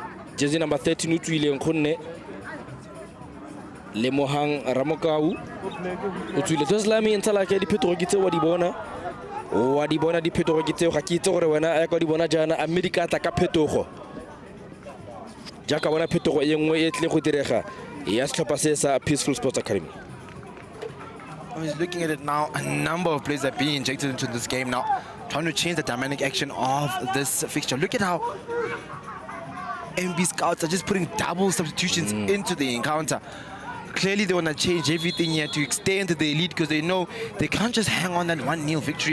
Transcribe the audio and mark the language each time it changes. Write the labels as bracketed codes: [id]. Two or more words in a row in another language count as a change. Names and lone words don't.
[en] jersey number [tn] 13 o tswileng go nne Lemohang Ramokau o tswile Joslami ntsha la ke diphetogo ke tse wa di bona diphetogo ke tseo ga ke itse gore wena a ka di bona jana a medika tla ka phetogo jaaka bona phetogo e nngwe e tle go direga ya setlhopha se sa Peaceful Sports Academy. [en] I was looking at it now. A number of players are being injected into this game now, trying to change the dynamic action of this fixture. Look at how MB Scouts are just putting double substitutions into the encounter. Clearly, they want to change everything here to extend the lead because they know they can't just hang on that 1-0 victory.